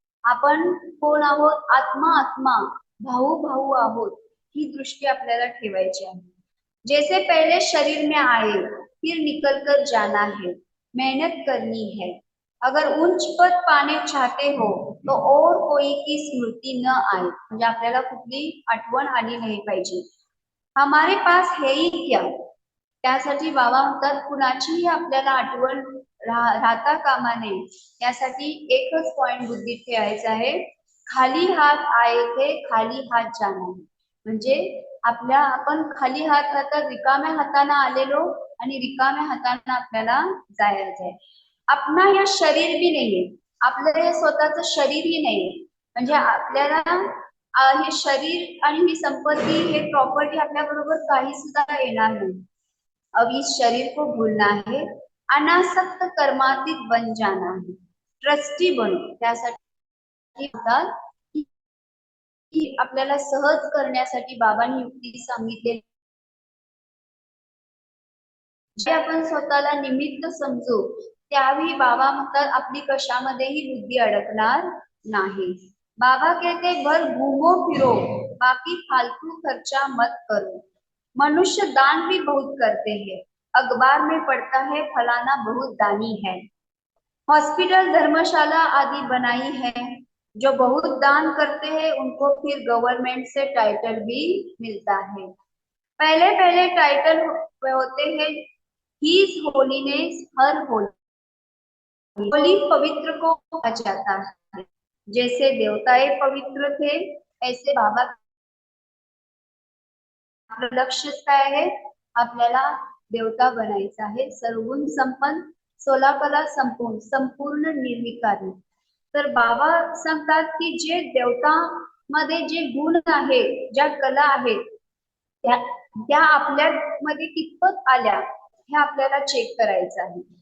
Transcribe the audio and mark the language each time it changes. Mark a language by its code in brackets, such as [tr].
[mr] आपण कोण आहोत, आत्मा आत्मा, भाऊ भाऊ आहोत, ही दृष्टी आपल्याला ठेवायची आहे. [hi] जैसे पहले शरीर में आए फिर निकल कर जाना है, मेहनत करनी है. अगर उच्च पद पाने चाहते हो तो और कोई की स्मृती न आए. [mr] म्हणजे आपल्याला कुठली आठवण आली नाही पाहिजे. [hi] हमारे पास है ही क्या. [mr] त्यासाठी बाबा म्हणतात कुणाचीही आपल्याला आठवण राहता कामा नये. यासाठी एकच पॉइंट बुद्धीत ठेवायचा आहे, [hi] खाली हात आए थे खाली हात जाना. [mr] म्हणजे आपण खाली हात आता रिकाम्या हाताने आलेलो आणि रिकाम्या हाताने आपल्याला जायचं आहे. आपला या शरीर बी नाहीये, आपलं हे स्वतःच शरीरही नाहीये. म्हणजे आपल्याला हे शरीर आणि ही संपत्ती, हे प्रॉपर्टी आपल्या बरोबर काही सुद्धा येणार नाही. [hi] अब इस शरीर को भूलना है, अनासक्त कर्मातीत बन जाना है. ट्रस्टी बनो. [mr] त्यासाठी की आपल्याला सहज करण्यासाठी बाबांनी युक्ती सांगितलेली. जे आपण स्वतःला निमित्त समजू त्यावेळी बाबा म्हणतात आपली कशामध्येही बुद्धी अडकणार नाही. [hi] बाबा कहते भर घूमो फिरो, बाकी फालतू खर्चा मत करो. मनुष्य दान भी बहुत करते हैं, अखबार में पढ़ता है फलाना बहुत दानी है. हॉस्पिटल धर्मशाला आदि बनाई है. जो बहुत दान करते हैं उनको फिर गवर्नमेंट से टाइटल भी मिलता है. पहले पहले टाइटल होते हैं हीज होलीनेस हर होली. होली पवित्र को कहा जाता है. जैसे देवताएं पवित्र थे ऐसे [mr] बाबा लक्ष्य काय आहे, आपल्याला देवता बनायचं आहे. सर्वगुण संपन्न, 16 कला संपूर्ण, संपूर्ण निर्विकारी. तर बाबा सांगतात की जे देवता मध्ये जे गुण आहेत, ज्या कला आहेत, त्या आपल्या मध्ये कितपत आल्या हे आपल्याला चेक करायचं आहे.